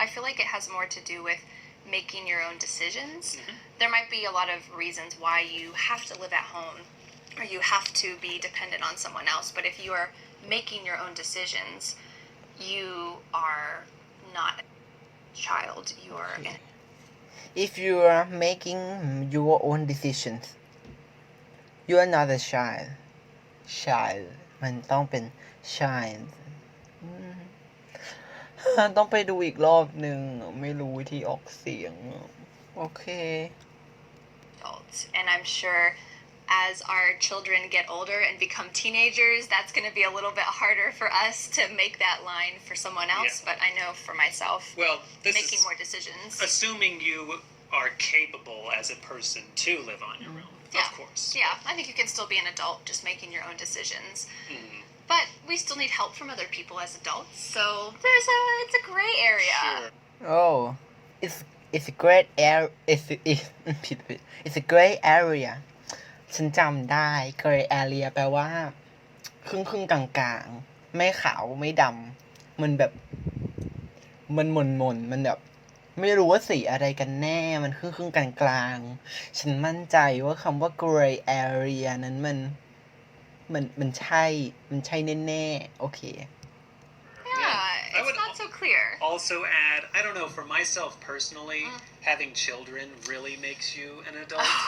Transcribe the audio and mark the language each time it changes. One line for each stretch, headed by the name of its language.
English: I feel like it has more to do with making your own decisions. There might be a lot of reasons why you have to live at home or you have to be dependent on someone else. But if you are making your own decisions, you are not a child. You are if you are making your own decisions you are not a child
Thai: มันต้องเป็น child ต้องไปดูอีกรอบหนึ่งไม่รู้วิธีออกเสียงโอเค
English: adult. And I'm sure as our children get older and become teenagers, that's going to be a little bit harder for us to make that line for someone else. Yeah. But I know for myself, Well, this making is more decisions. assuming you are capable as a person to live on your own. Yeah. Of course. Yeah, I think you can still be an adult just making your own decisions. Mhm. But we still need help from other people as adults. So it's a gray area. Sure. oh it's a great area
Thai: ผิด
English: it's a great area
Thai: ฉันจำได้ gray area แปลว่าครึ่งกลางๆไม่ขาวไม่ดำมันแบบมันหม่นมันแบบไม่รู้ว่าสีอะไรกันแน่มันครึ่งกลางๆฉันมั่นใจว่าคำว่า gray area นั้นมันใช่แน่ๆโอเค
English: Yeah, I it's would not so clear. Also add, I don't know, for myself personally, having children really makes you an adult.